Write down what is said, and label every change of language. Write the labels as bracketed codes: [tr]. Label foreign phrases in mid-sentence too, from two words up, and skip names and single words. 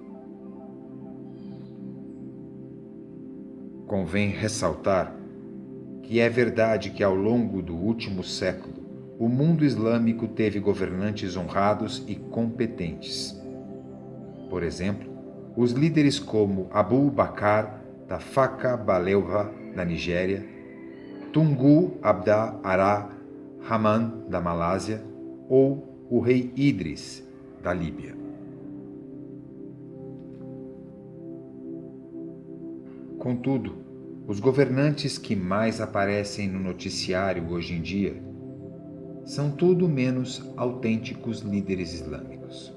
[pt] Convém ressaltar que é verdade que ao longo do último século o mundo islâmico teve governantes honrados e competentes. Por exemplo, os líderes como Abu Bakr Tafawa Balewa, da Nigéria, Tungu Abda Ara Rahman, da Malásia, ou o rei Idris, da Líbia. Contudo, os governantes que mais aparecem no noticiário hoje em dia são tudo menos autênticos líderes islâmicos.